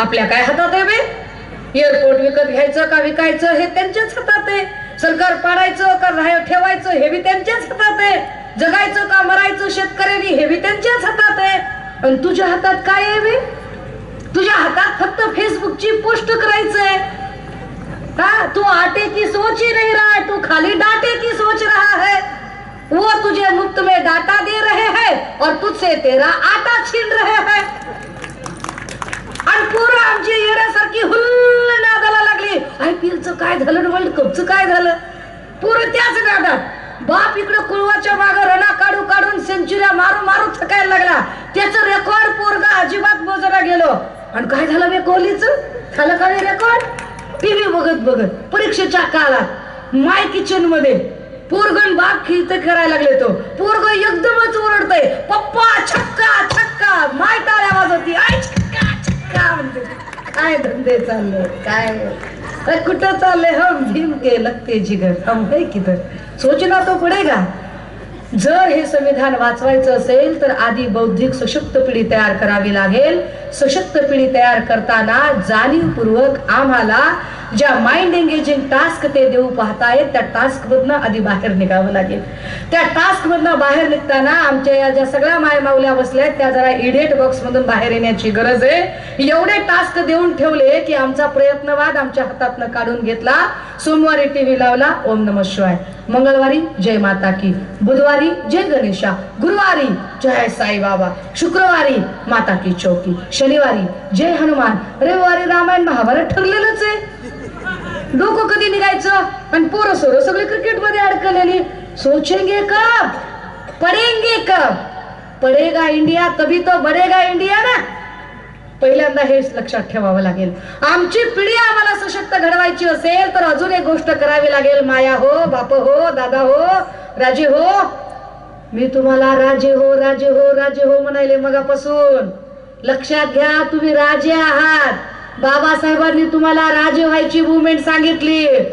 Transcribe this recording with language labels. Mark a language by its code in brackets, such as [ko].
[mr] आपल्या काय हातात आहे बे? एअरपोर्ट विकत घ्यायचं का विकायचं हे त्यांच्याच हातात आहे. सरकार पाडायचं का ठेवायचं हे बी त्यांच्याच हातात आहे. जगायचं का मरायचं शेतकऱ्यांनी हे बी त्यांच्याच हातात आहे. आणि तुझ्या हातात काय आहे बे? तुझ्या हातात फक्त फेसबुकची पोस्ट करायचंय। [hi] हाँ, तू आटे की सोच ही नहीं रहा है, तू खाली डाटे की सोच रहा है। वो तुझे मुफ्त में डाटा दे रहे हैं और तुझसे तेरा आटा छीन रहे हैं। [mr] आणि पूर्ण आमची येण्यासारखी हुल्ल नादाला लागली। IPLचं काय झालं, वर्ल्ड कपचं काय झालं, पूर्ण त्याच नादात। बाप इकडे कुळवाच्या मागे रणा काढू काढून सेंचुऱ्या मारू मारू थकायला लागला। त्याचं रेकॉर्ड पोरगा अजिबात मोजरा गेलो। आणि काय झालं बे कोहलीचं, झालं काय रेकॉर्ड? टीव्ही बघत बघत परीक्षेच्या काळात माय किचन मध्ये पोरगण बाप खिळते करायला लागले। तो पोरग एकदमच ओरडतय, पप्पा छक्का छक्का, माय टाळ्या वाजवती, आई छक्का छक्का म्हणते। काय धंदे चालले, काय कुठं चालले? [hi] हम भीम के लगते जिगर, हम है किधर, सोचना तो पडेगा। [mr] जर हे संविधान वाचवायचं असेल तर आधी बौद्धिक सशक्त पिढी तयार करावी लागेल। सशक्त पिढी तयार करताना जाणीवपूर्वक आम्हाला ज्या माइंड एंगेजिंग टास्क ते देऊ पाहतायत त्या टास्क मधनं आधी बाहेर निघावं लागेल। त्या टास्क मधनं बाहेर निघताना आमच्या या ज्या सगळ्या मायमावल्या बसल्यात त्या जरा इडियट बॉक्स मधून बाहेर येण्याची गरज आहे। एवढे टास्क देऊन ठेवले की आमचा प्रयत्नवाद आमच्या हातातनं काढून घेतला। सोमवारी टीव्ही लावला ओम नमः शिवाय, मंगळवारी जय माता की, बुधवारी जय गणेशा, गुरुवारी जय साई बाबा, शुक्रवारी माता की चौकी, शनिवारी जय हनुमान, रविवारी रामायण महाभारत ठरलेलंच आहे। डोकं कधी निघायचं? आणि पोरं सोरं सगळे क्रिकेट मध्ये अडकलेली। [hi] सोचेंगे कब, पडेंगे कब, पडेगा इंडिया तभी तो बढेगा इंडिया ना। [mr] पहिल्यांदा हे लक्षात ठेवावं लागेल। आमची पिढी आम्हाला सशक्त घडवायची असेल तर अजून एक गोष्ट करावी लागेल। माया हो, बाप हो, दादा हो, राजे हो। मी तुम्हाला राजे हो राजे हो राजे हो म्हणाले मगापासून। लक्षात घ्या, तुम्ही राजे आहात। बाबासाहेबांनी तुम्हाला राजे व्हायची मुवमेंट सांगितली।